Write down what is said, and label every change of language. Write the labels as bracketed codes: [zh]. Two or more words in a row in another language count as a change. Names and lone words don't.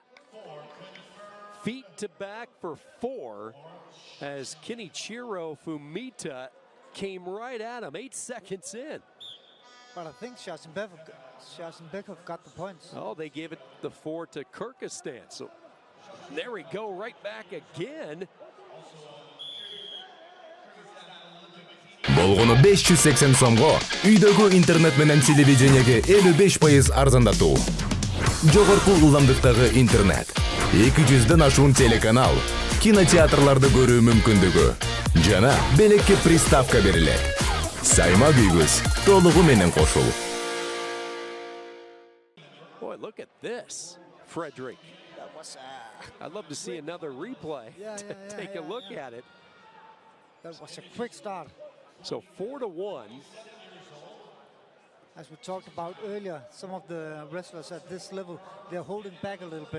[en] Feet to back for 4 as KENICHIRO FUMITA came right at him 8 seconds in. But I think ŠARŠENBEKOV got the points. Oh, they gave it the 4 to Kyrgyzstan. So there we go, right back again. [ky] Болгону 580 сомго үйдөгү интернет менен телевидениеге 55% арзандатуу. Жогорку ылдамдыктагы интернет, 200ден ашуун телеканал, кинотеатрларды көрүү мүмкүндүгү жана белекке приставка берилет. Сайма үйгүз толугу менен кошул. [en] Boy, look at this, Frederick. I'd love to see another replay. Take a look at it. That was a quick start. So 4-1. As we talked about earlier, some of the wrestlers at this level, they're holding back a little bit.